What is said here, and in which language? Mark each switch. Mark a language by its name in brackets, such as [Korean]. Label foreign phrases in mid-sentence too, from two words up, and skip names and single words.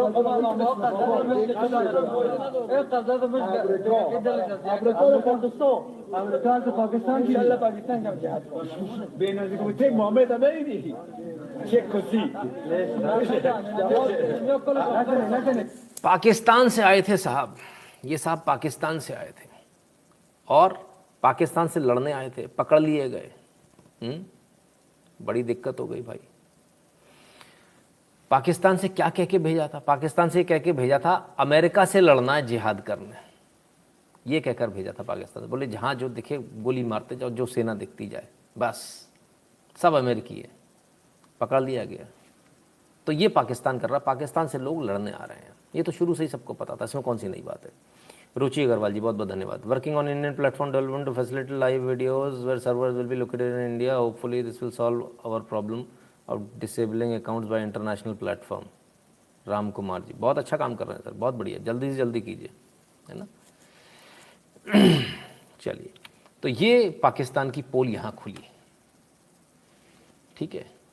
[Hindi] پاکستان انشالله پاکستان کم جهت بین‌المللی کمیته محمد امیری چه کسی पाकिस्तान से आए थे साहब, ये साहब पाकिस्तान से आए थे। और पाकिस्तान से लड़ने आए थे, पकड़ लिए गए। बड़ी दिक्कत हो गई भाई। पाकिस्तान से क्या कह के भेजा था? पाकिस्तान से कह के भेजा था अमेरिका से लड़ना है, जिहाद करना है, ये कहकर भेजा था पाकिस्तान से। बोले जहाँ जो दिखे गोली मारते जाओ, जो सेना दिखती जाए, बस सब अमेरिकी है। पकड़ लिया गया। तो ये पाकिस्तान कर रहा, पाकिस्तान से लोग लड़ने आ रहे हैं, ये तो शुरू से ही सबको पता था, इसमें कौन सी नई बात है। रुचि अग्रवाल जी बहुत बहुत धन्यवाद। [English] Working on Indian platform development to facilitate live videos where servers will be located in India, hopefully this will solve our problem of disabling accounts by international platform. [Hindi] राम कुमार जी बहुत अच्छा काम कर रहे हैं सर, बहुत बढ़िया, जल्दी से जल्दी कीजिए, है ना। चलिए, तो ये पाकिस्तान की पोल यहाँ खुली, ठीक है।